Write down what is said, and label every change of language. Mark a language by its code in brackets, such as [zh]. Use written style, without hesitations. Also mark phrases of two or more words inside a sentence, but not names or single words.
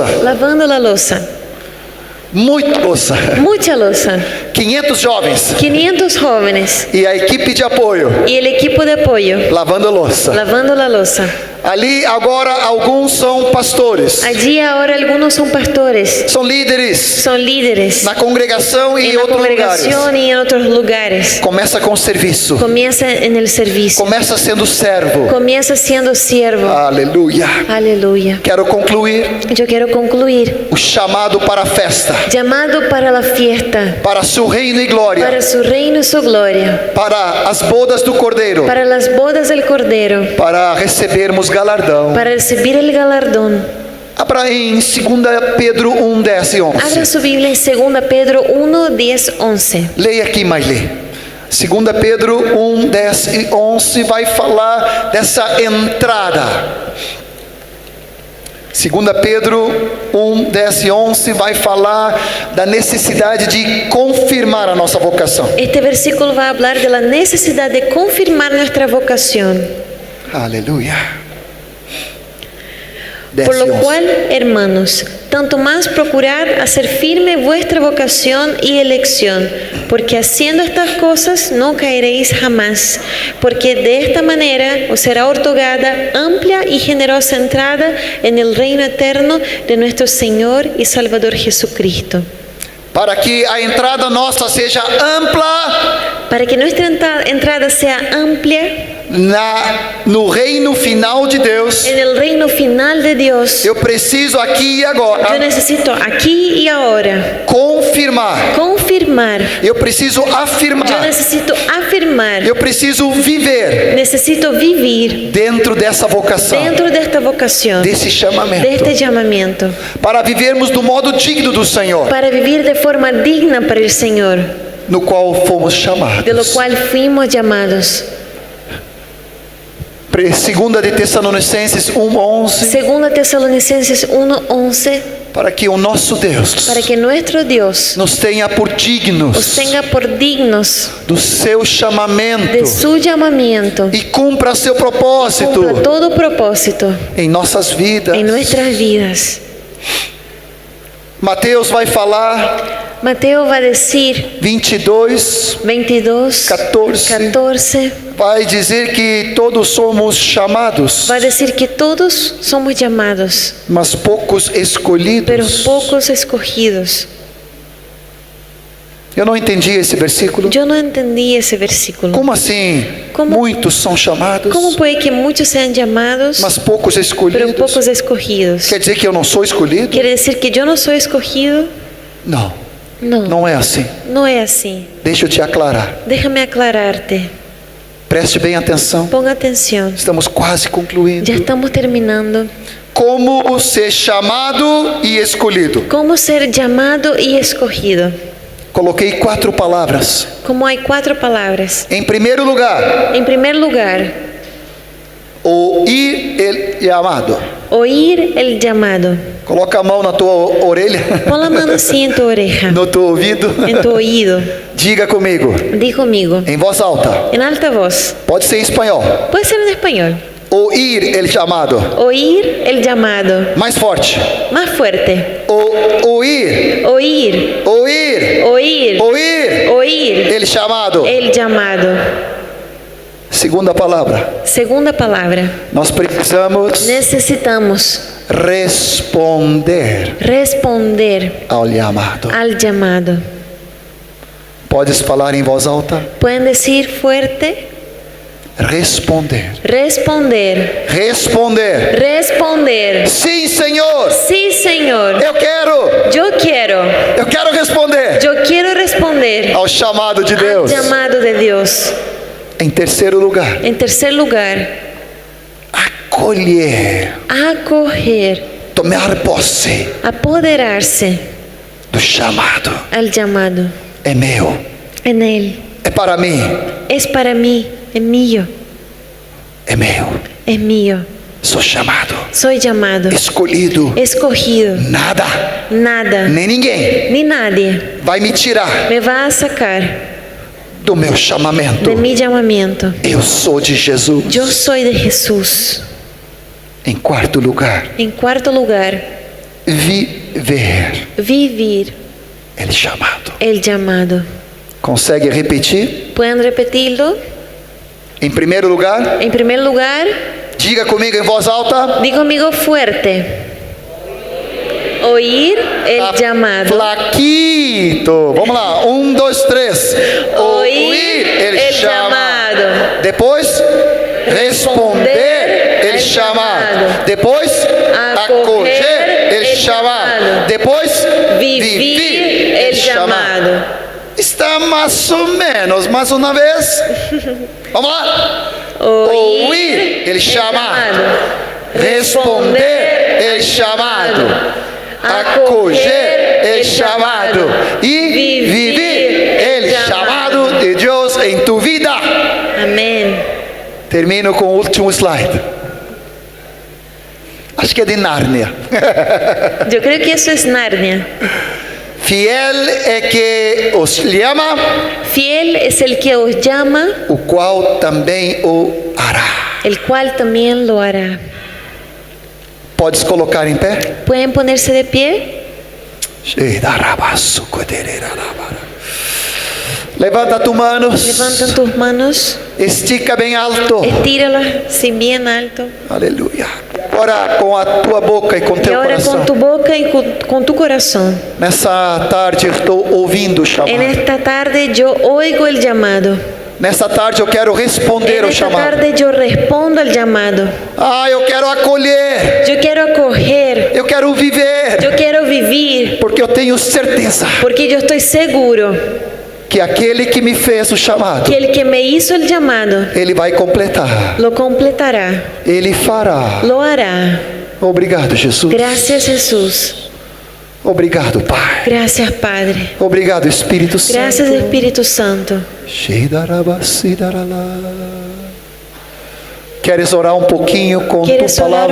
[es] lavando la loza, [pt] Muita louça. [es] mucha loza, [pt] 500 jovens. [es] 500 jóvenes [pt] E a equipe de apoio. [es] y el equipo de apoyo [pt] Lavando a louça. [es] lavando la loza. [pt] Ali agora alguns são pastores. [es] Allí ahora algunos son pastores, [pt] São líderes. [es] son líderes [pt] Na congregação e [es] en [pt] em [es] la [pt] outros lugares. [es] congregación y en otros lugares. [pt] Começa com serviço. [es] Comienza en el servicio, [pt] Começa sendo servo. [es] comienza siendo siervo. [pt] Aleluia. [es] Aleluya. [pt] Quero concluir [es] Yo quiero concluir. [pt] o chamado para a festa, [es] Llamado para la fiesta, [pt] para seu reino e glória, [es] para su reino y su gloria, [pt] para as bodas do Cordeiro, [es] para las bodas del Cordero, [pt] para recebermos galardão. [es] para recibir el galardón. [pt] Abra em 2 Pedro 1, 10 e 11. [es] Abra su Biblia en 2 Pedro 1, 10, 11. [pt] Leia aqui, mas lê. 2 Pedro 1, 10 e 11 vai falar dessa entrada. 2 Pedro 1, 10 e 11 vai falar da necessidade de confirmar a nossa vocação. [es] Este versículo va a hablar de la necesidad de confirmar nuestra vocación. [pt] Aleluia. 10 [es] Por [pt] e [es] lo 11. cual, hermanos, tanto más procurad hacer firme vuestra vocación y elección, porque haciendo estas cosas no caeréis jamás, porque de esta manera os será otorgada amplia y generosa entrada en el reino eterno de nuestro Señor y Salvador Jesucristo. [pt] Para que a entrada nossa seja ampla [es] Para que nuestra entrada sea amplia [pt] no reino final de Deus, [es] en el reino final de Dios, [pt] eu preciso aqui e [es] yo [pt] agora [es] necesito aquí y ahora [pt] confirmar. [es] confirmar. [pt] Eu preciso [es] Yo [pt] afirmar. [es] necesito afirmar. [pt] Eu preciso viver [es] Necesito vivir [pt] dentro dessa vocação, [es] dentro de esta vocación, [pt] desse [es] de [pt] chamamento, [es] este llamamiento, [pt] para vivermos do modo digno do Senhor, [es] para vivir de forma digna para el Señor, [pt] no qual fomos [es] de lo [pt] chamados. [es] cual fuimos llamados. [pt] 2 de Tessalonicenses 1:11, [es] Segunda Tesalonicenses 1:11, [pt] para que o nosso Deus [es] para que nuestro Dios [pt] nos tenha por [es] os [pt] dignos [es] tenga por dignos [pt] do seu [es] de [pt] chamamento [es] su llamamiento, [pt] e cumpra seu propósito [es] cumpla todo propósito [pt] em nossas vidas. [es] en nuestras vidas. [pt] Mateus vai falar [es] Mateo va a decir [pt] 22, [es] 22, 14, [pt] vai dizer que todos somos chamados, [es] va a decir que todos somos llamados, [pt] mas poucos [es] pero [pt] escolhidos. [es] pocos escogidos. [pt] Eu não entendi esse versículo. [es] Yo no entendí ese versículo. [pt] Como assim? [es] Como- [pt] Muitos são chamados, [es] ¿Cómo puede que muchos sean llamados, [pt] mas poucos [es] pero [pt] escolhidos. [es] pocos escogidos? [pt] Quer dizer que eu não sou escolhido? [es] ¿Quiere decir que yo no soy escogido? [pt] Não, [es] No, [pt] não é assim. [es] no es así. [pt] Deixa eu te aclarar. [es] Déjame aclararte. [pt] Preste bem atenção. [es] Ponga atención. [pt] Estamos quase concluindo. [es] Ya estamos terminando. [pt] Como ser chamado e escolhido. [es] ¿Cómo ser llamado y escogido? [pt] Coloquei 4 palavras. [es] Como hay 4 palabras. [pt] Em primeiro lugar, [es] En primer lugar, Oír el llamado. Oír el llamado. [pt] Coloca a mão na tua orelha, [es] Pon la mano así en tu oreja, [pt] no teu ouvido. [es] en tu oído. [pt] Diga comigo, [es] Di conmigo, [pt] em voz alta. [es] en alta voz. [pt] Pode ser em espanhol. [es] Puede ser en español. Oír el llamado. Oír el llamado. [pt] Mais forte. [es] Más fuerte. Oír, Oír, oír, oír, oír oír el llamado. el llamado. [pt] Segunda palavra. [es] Segunda palabra. [pt] Nós precisamos [es] Necesitamos [pt] responder [es] responder [pt] ao llamado. [es] al llamado. [pt] Podes falar em voz alta? [es] ¿Pueden decir fuerte? [pt] Responder. [es] Responder. [pt] Responder. [es] Responder. [pt] Sim, Senhor. [es] Sí, Señor. [pt] Eu quero. [es] Yo quiero [pt] responder [es] Yo quiero responder [pt] ao chamado de [es] al [pt] Deus. [es] llamado de Dios. [pt] Em terceiro lugar, [es] En tercer lugar, [pt] acolher, [es] acoger, [pt] tomar posse [es] apoderarse [pt] do chamado. [es] al llamado. [pt] É meu, [es] En Él. [pt] é para mim, [es] Es para mí, es mío, [pt] é meu. [es] es mío. [pt] Sou chamado, [es] Soy llamado, [pt] escolhido. [es] escogido. [pt] Nada, [es] Nada, [pt] nem ninguém [es] ni nadie [pt] vai me tirar [es] me va a sacar [pt] do meu chamamento. [es] de mi llamamiento. [pt] Eu sou de Jesus. [es] Yo soy de Jesús. [pt] Em quarto lugar, [es] En cuarto lugar, [pt] viver [es] vivir [pt] el chamado. [es] el llamado. [pt] Consegue repetir? [es] ¿Pueden repetirlo? [pt] Em primeiro lugar, [es] En primer lugar, [pt] diga comigo em voz alta. [es] di conmigo fuerte. Oír el llamado. [pt] Flaquito. Vamos lá. 1, 2, 3. [es] Oír el llamado. [pt] Depois, responder el chamado. Depois, [es] acoger el chamado. Depois, Vivir el llamado. [pt] Está mais ou menos. Mais uma vez. Vamos lá. [es] Oír el chamado. Responder el chamado. Acoger el chamado y vivir el chamado de Dios en tu vida. Amén. [pt] Termino com o último slide. Acho que é de Nárnia. [es] Yo creo que eso es Narnia. [pt] Fiel é que os chama, [es] Fiel es el que os llama, [pt] o qual também [es] o hará. el cual también lo hará. [pt] Podes colocar em pé? [es] ¿Pueden ponerse de pie? Levanta tus manos. Levantan tus manos, [pt] Estica bem alto. [es] estíralas sin bien alto. [pt] Aleluia. Agora com a tua boca e com [es] Y [pt] teu [es] ahora [pt] coração. [es] con tu boca y con tu corazón. [pt] Nessa tarde eu estou ouvindo o [es] En [pt] chamado. [es] esta tarde yo oigo el llamado. [pt] Nessa tarde eu quero responder [es] En [pt] ao [es] esta [pt] chamado. [es] tarde yo respondo al llamado. [pt] Eu quero acolher. [es] Yo quiero acoger, [pt] Eu quero viver. [es] yo quiero vivir, [pt] Porque eu tenho certeza [es] porque yo estoy seguro [pt] que aquele que me fez o chamado, [es] que el que me hizo el llamado [pt] ele vai completar. [es] lo completará, [pt] Ele fará. [es] lo hará. [pt] Obrigado, Jesus. [es] Gracias, Jesús. [pt] Obrigado, Pai. [es] Gracias, Padre. [pt] Obrigado, Espírito Santo. [es] Gracias, Espíritu Santo. [pt] Queres orar um pouquinho com tuas [es] ¿Quieres orar un